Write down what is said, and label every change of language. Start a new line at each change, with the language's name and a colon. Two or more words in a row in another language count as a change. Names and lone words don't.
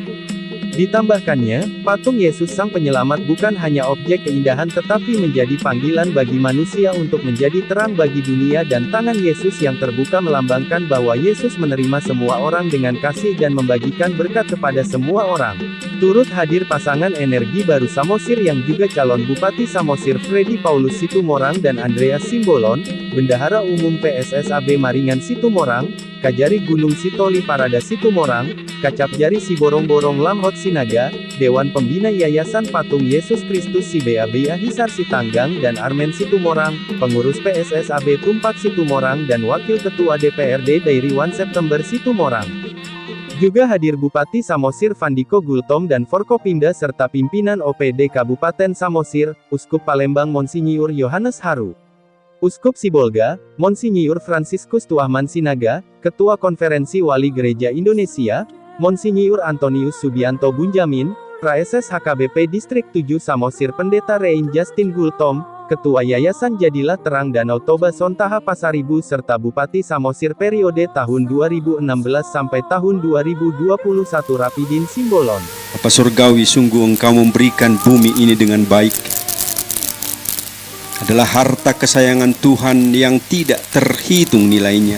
Indonesian: Ditambahkannya, patung Yesus Sang Penyelamat bukan hanya objek keindahan tetapi menjadi panggilan bagi manusia untuk menjadi terang bagi dunia dan tangan Yesus yang terbuka melambangkan bahwa Yesus menerima semua orang dengan kasih dan membagikan berkat kepada semua orang. Turut hadir pasangan energi baru Samosir yang juga calon Bupati Samosir Freddy Paulus Situmorang dan Andreas Simbolon, Bendahara Umum PSSAB Maringan Situmorang, Kajari Gunung Sitoli Parada Situmorang, Kacap Jari Siborong-Borong Lamhot Sinaga, Dewan Pembina Yayasan Patung Yesus Kristus Sibea Hisar Sitanggang dan Armen Situmorang, Pengurus PSSAB Tumpak Situmorang dan Wakil Ketua DPRD Dairi 1 September Situmorang. Juga hadir Bupati Samosir Vandiko Gultom dan Forkopimda serta pimpinan OPD Kabupaten Samosir, Uskup Palembang Monsinyiur Yohanes Haru. Uskup Sibolga, Monsinyiur Fransiskus Tuahman Sinaga, Ketua Konferensi Wali Gereja Indonesia, Monsinyiur Antonius Subianto Bunjamin, Praeses HKBP Distrik 7 Samosir Pendeta Rein Justin Gultom, Ketua Yayasan Jadilah Terang Danau Toba Sontaha Pasaribu serta Bupati Samosir periode tahun 2016 sampai tahun 2021 Rapidin Simbolon. Bapa Surgawi, sungguh Engkau memberikan bumi ini dengan baik. Adalah harta kesayangan Tuhan yang tidak terhitung nilainya.